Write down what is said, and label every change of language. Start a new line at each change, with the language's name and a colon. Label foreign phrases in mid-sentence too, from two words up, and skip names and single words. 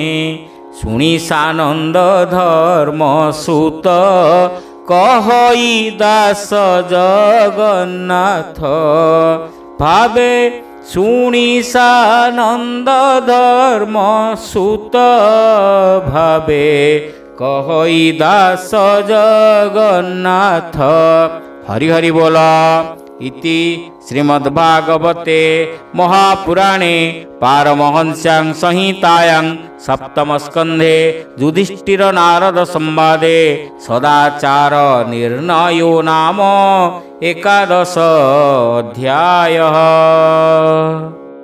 Odia: ଶୁଣି ସାନନ୍ଦ ଧର୍ମ ସୁତ କହଇ ଦାସ ଜଗନ୍ନାଥ। ଭାବେ ଶୁଣି ସାନନ୍ଦ ଧର୍ମ ସୁତ ଭାବେ କହଇ ଦାସ ଜଗନ୍ନାଥ। ହରି ହରି ବୋଲ।
Sanskrit: इति श्रीमद्भागवते महापुराणे पारमहंस्यां संहितायां सप्तमस्कन्धे युधिष्ठिर नारद संवादे सदाचार निर्णयो नाम 11 अध्यायः।